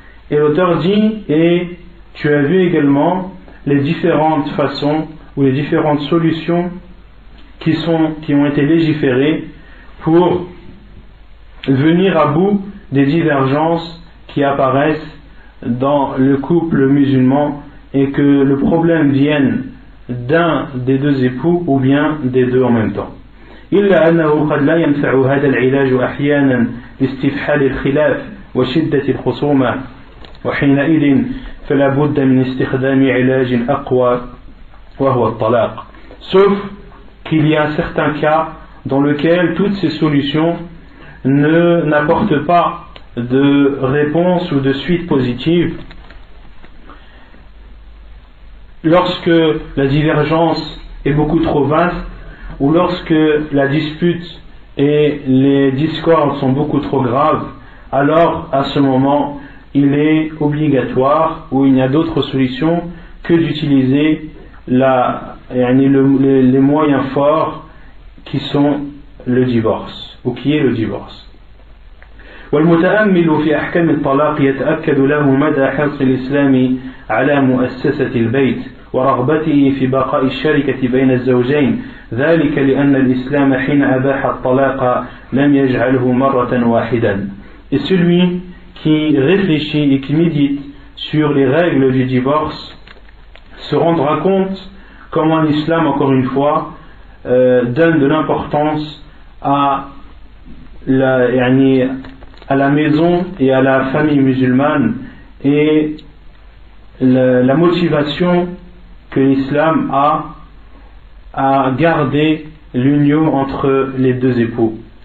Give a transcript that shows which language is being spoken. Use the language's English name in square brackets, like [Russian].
[French] Et l'auteur dit, et tu as vu également les différentes façons ou les différentes solutions qui ont été légiférées pour venir à bout des divergences qui apparaissent dans le couple musulman et que le problème vienne d'un des deux époux ou bien des deux en même temps. [Arabic] إلا أنه قد لا ينفع هذا العلاج أحيانا لاستفحال الخلاف وشدة الخصومة وحينئذ فلا بد من استخدام علاج أقوى وهو الطلاق. [French] Sauf qu'il y a certains cas dans lesquels toutes ces solutions n'apportent pas de réponse ou de suite positive. Lorsque la divergence est beaucoup trop vaste ou lorsque la dispute et les discordes sont beaucoup trop graves, alors à ce moment il est obligatoire ou il n'y a d'autre solution que d'utiliser les moyens forts qui sont le divorce ou qui est le divorce. [Arabic] والمتأمل في أحكام الطلاق يتأكد له مدى حرص الإسلام على مؤسسة البيت ورغبته في بقاء الشركة بين الزوجين ذلك لأن الإسلام حين أباح الطلاق لم يجعله مرة واحدا. [French] Et celui qui réfléchit et qui médite sur les règles du divorce se rendra compte comment l'islam, encore une fois, donne de l'importance à la maison et à la famille musulmane et la motivation que l'islam a à garder l'union entre les deux époux.